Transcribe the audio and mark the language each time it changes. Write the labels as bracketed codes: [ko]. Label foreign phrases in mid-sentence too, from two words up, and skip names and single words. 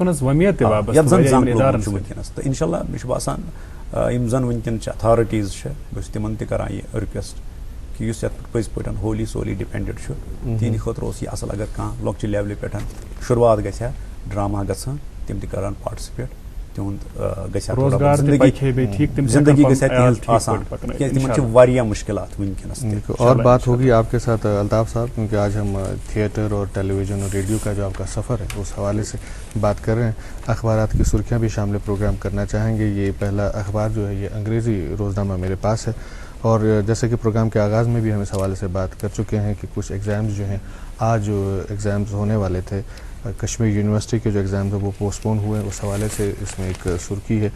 [ks] یتھ زن زن چھُ وٕنکیٚنس تہٕ [ar] انشاء اللہ [ks] مےٚ چھُ باسان یِم زن وٕنکیٚن چھِ اتھارٹیٖز چھِ بہٕ چھُس تِمن تہِ کران یہِ رِکویسٹ کہِ یُس یتھ پٮ۪ٹھ پٔزۍ پٲٹھۍ [en] wholly solely dependent [ks] چھُ تِہنٛدِ خٲطرٕ اوس یہِ اصل اگر کانٛہہ لۄکچہِ لیولہِ پٮ۪ٹھ شروعات گژھِ ہا ڈراما گژھان تِم تہِ کران پاٹسِپیٹ تِہُنٛد گژھِ ہا زندگی گژھِ ہا تِہنٛز آسان تِکیازِ تِمن چھِ واریاہ مُشکلات وٕنکیٚنس. [ur] اور بات ہوگی آپ کے ساتھ الطاف صاحب کیونکہ آج ہم تھیٹر اور ٹیلی ویژن اور ریڈیو کا جو آپ کا سفر ہے اس حوالے سے بات کر رہے ہیں. اخبارات کی سرخیاں بھی شامل پروگرام کرنا چاہیں گے. یہ پہلا اخبار جو ہے یہ انگریزی روزنامہ میرے پاس ہے اور جیسے کہ پروگرام کے آغاز میں بھی ہم اس حوالے سے بات کر چکے ہیں کہ کچھ ایگزامز جو ہیں آج جو ایگزامز ہونے والے تھے کشمیر یونیورسٹی کے جو ایگزامز ہیں وہ پوسٹ پون ہوئے اس حوالے سے اس میں ایک سرخی ہے.